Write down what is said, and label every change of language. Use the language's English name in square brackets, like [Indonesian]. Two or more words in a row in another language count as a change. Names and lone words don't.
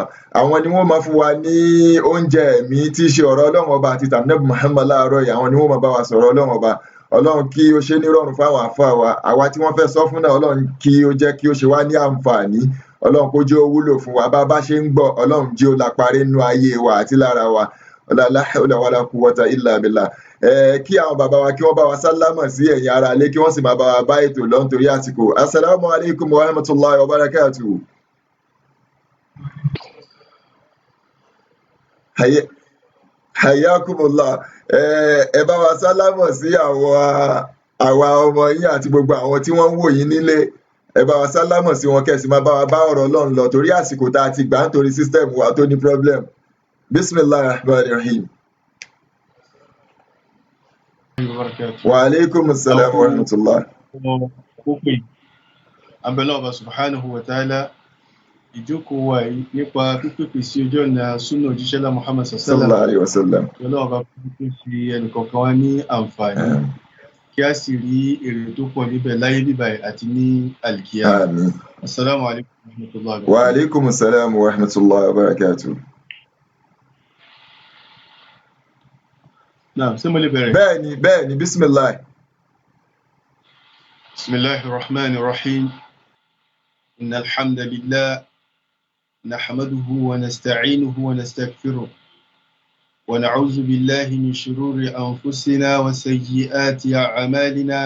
[Yoruba] Àwọn ni wọ́n máa fún wa ní oúnjẹ ẹ̀mí tí í ṣe ọ̀rọ̀ Ọlọ́run Ọba àti tànẹ́bù Muhammad láàárọ̀ yìí. Àwọn ni wọ́n máa bá wa sọ̀rọ̀ Ọlọ́run Ọba. Ọlọ́run kí ó ṣe ní rọrùn fún àwọn àfáà wa. Àwa tí wọ́n fẹ́ sọ fún náà, Ọlọ́run kí ó jẹ́ kí ó ṣe wá ní àǹfààní. ọlọ́run kó jẹ́ ó wúlò fún wa bá a bá ṣe ń gbọ́ ọlọ́run jẹ́ ó láparí nínú ayé wa àti lára wa [Arabic] لا حول ولا قوة إلا بالله. [Yoruba] Kí àwọn bàbá wa kí wọ́n bá wa sálámọ̀ sí ẹ̀yin ará ilé kí wọ́n sì máa bá wa bá ètò lọ nítorí àsìkò. [Arabic] السلام عليكم ورحمة الله وبركاته. Hayyakumullah. [Yoruba] Ẹ bá wa sálámọ̀ sí àwa ọmọ yín àti gbogbo àwọn tí wọ́n ń wò yín nílé. Ẹ bá wa sálámọ̀ sí wọn kẹ́sì máa bá wa bá ọ̀rọ̀ Ọlọ́run lọ torí àsìkò tá a ti gbà nítorí sísítẹ́ẹ̀mù wa tó ní problem. [Arabic] بسم الله الرحمن الرحيم وعليكم السلام ورحمة الله. [Yoruba] Abẹ́lẹ́ ọba [Arabic] سبحانه وتعالى [Yoruba] ìjókòó wa yìí nípa pípèpè sí ojú ọ̀nà súnà òjíṣẹ́ lá Muhammad [Arabic] صلى الله عليه وسلم. [Yoruba] Abẹ́lẹ́ ọba pípè fi ẹnìkọ̀ọ̀kan wa ní àǹfààní kí a sì rí èrè tó pọ̀ níbẹ̀ láyé bíbáyìí àti ní alkiyama. Àmín. [Arabic] السلام عليكم ورحمة الله وعليكم السلام ورحمة الله وبركاته. Naam, [Yoruba] ṣé mo lè bẹ̀rẹ̀? Bẹ́ẹ̀ni, [Arabic] bismillah. بسم الله الرحمن الرحيم. إن الحمد لله نحمده ونستعينه ونستغفره ونعوذ بالله من شرور أنفسنا وسيئات أعمالنا.